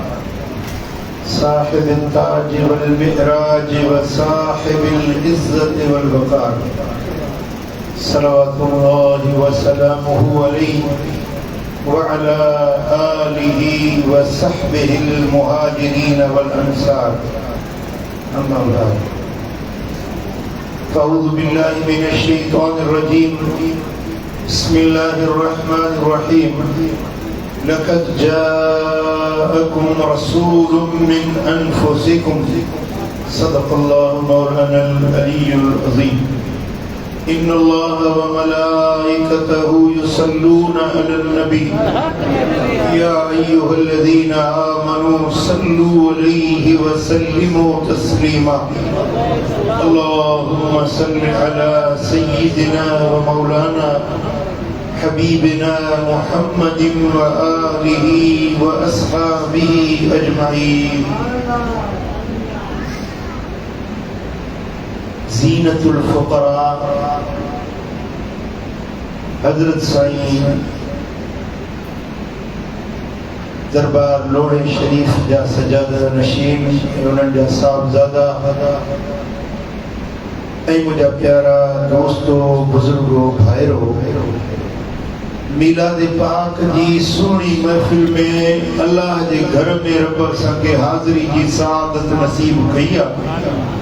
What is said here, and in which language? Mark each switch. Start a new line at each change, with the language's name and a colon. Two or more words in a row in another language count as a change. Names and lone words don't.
Arabic: صاحب التاج والمعراج وصاحب العزة والوقار صلى الله وسلم عليه وعلى آله وصحبه المهاجرين والأنصار أما بعد فأعوذ بالله من الشيطان الرجيم بسم الله الرحمن الرحيم لقد جاءكم رسول من أنفسكم صدق الله مولانا العلي العظيم إن الله و وملائكته يصلون على النبي يا أيها الذين آمنوا صلوا عليه وسلموا تسليما اللهم صل على سيدنا ومولانا حبيبنا محمد وآله وأصحابه أجمعين
Sindhi: ज़ीनतुल फ़ुक़रा हज़रत साईं दरबार लोढ़े शरीफ जा सजादा नशीन उन्हनि जा साहबज़ादा ऐं मुंहिंजा प्यारा दोस्तो बुज़ुर्गो भाइरो मीलाद पाक जी सोहणी महफ़िल में अल्लाह जे घर में रब असांखे हाज़िरी जी सआदत नसीब कई आहे।